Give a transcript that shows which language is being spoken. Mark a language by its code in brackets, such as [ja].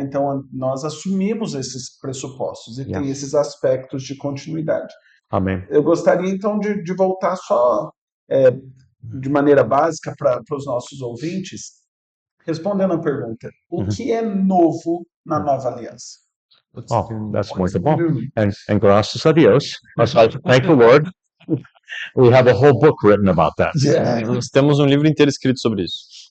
[pt] Então, nós assumimos esses pressupostos e tem [en] Yes. [pt] esses aspectos de continuidade. [en] Amen. [pt] Eu gostaria, então, de voltar só de maneira básica para os nossos ouvintes, respondendo a pergunta: o que é novo na nova aliança? [en] Oh, that's wonderful. And [es] gracias a Dios, [en] thank the Lord, we have a whole book written about that. [pt] Nós temos um livro inteiro escrito sobre isso.